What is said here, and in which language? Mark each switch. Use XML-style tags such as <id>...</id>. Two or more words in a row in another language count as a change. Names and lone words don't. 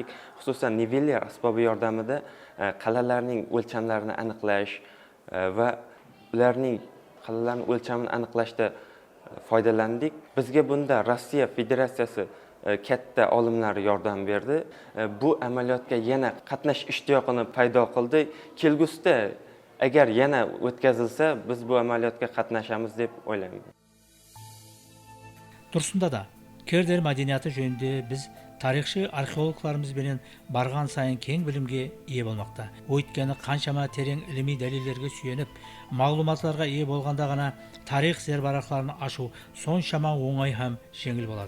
<uz>Xususan niveller asbobi yordamida qal'alarning o'lchamlarini aniqlash va ularning qal'alarning o'lchamini aniqlashda foydalandik. Bizga bunda Rossiya Federatsiyasi katta olimlari yordam berdi. Bu amaliyotga yana qatnash ishtiyoqini paydo qildi. Kelgusida agar yana o'tkazilsa, biz bu amaliyotga qatnashamiz deb o'ylayman.</uz> <kaa>Тұрсында да, Кердер мәдениеті жөнінде біз тарихшы археологларымызбенен барған сайын кең білімге ие болмақта. Өйткені қаншама терең іліми дәлелдерге сүйеніп, мағлұматларға ие болғанда ғана тарих зербарақтарын ашу соншама оңай һәм жеңіл болады.</kaa>